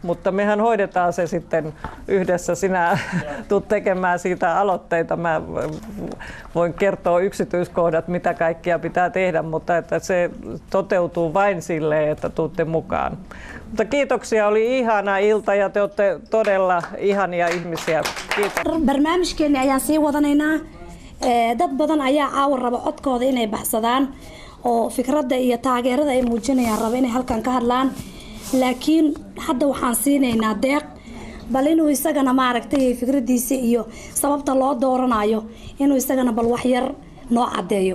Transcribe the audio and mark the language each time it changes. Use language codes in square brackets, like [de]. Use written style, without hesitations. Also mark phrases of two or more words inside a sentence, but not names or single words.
[fi] mutta mehän hoidetaan se sitten yhdessä. Sinä tulet tekemään siitä aloitteita. Mä voin kertoa yksityiskohdat, mitä kaikkia pitää tehdä, mutta että se toteutuu vain silleen, että tuutte mukaan. Mutta kiitoksia, oli ihana ilta ja te olette todella ihania ihmisiä. Kiitos. [so] Barnaamijkeeni ayaan sii wadanaynaa. Dad badan ayaa caawa raba codkooda inay baxsadaan oo fikradda iyo taageerada ay muujinayaan raba inay halkan ka hadlaan. Laakiin hadda waxaan siinaynaa Deeq bal inuu isagana maaragtay fikradiisa iyo sababta loo dooranayo inuu isagana bal wax yar noo cadeeyo.